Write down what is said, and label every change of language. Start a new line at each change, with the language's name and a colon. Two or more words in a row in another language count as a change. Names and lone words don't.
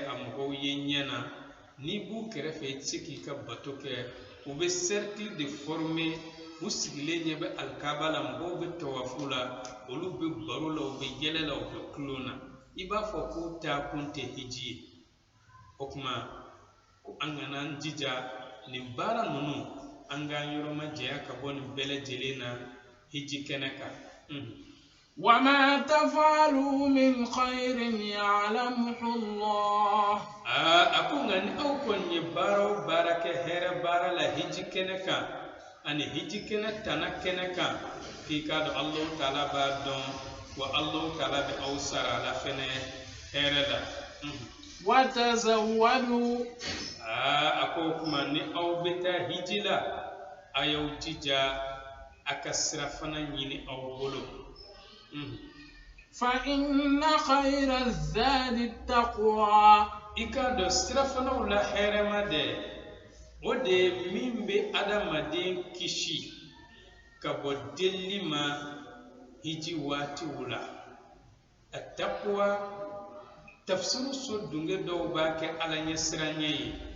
Bambara: a mɔgɔw ye ɲɛ na n'i b'u kɛrɛfɛ i tɛ se k'i ka bato kɛ u bɛ
French: cercle de former
Bambara: u sigilen ɲɛ bɛ alikaba la mɔgɔw bɛ tawafu la olu bɛ baro la u bɛ yɛlɛ la u bɛ kulon na i b'a fɔ k'u taa kun tɛ hiji ye o tuma ko an kana an jija nin baara ninnu an k'an yɔrɔ ma janya ka bɔ nin bɛɛ lajɛlen na hiji kɛnɛ kan
Arabic: وما تفعلوا من خير يعلمه الله
Bambara: a ko nka ni aw kɔni ye baara o baara kɛ hɛrɛ baara la hiji kɛnɛ kan ani hiji kɛnɛ tana kɛnɛ kan k'i k'a dɔn Allahu taala b'a dɔn wa Allahu taala bɛ aw sara a la fɛnɛ hɛrɛ la
Arabic: وتزودوا
Bambara: a ko o kuma ni aw bɛ taa hiji la a y'aw jija a ka sira fana ɲini aw bolo
Arabic: فإن خير الزاد التقوى
Bambara: i k'a dɔn sira fanaw la hɛrɛma dɛ o de ye min bɛ adamaden kisi ka bɔ delili ma hiji waatiw la a taqwa tafsiru so dunge dɔw b'a kɛ ala ɲɛ siranɲɛ ye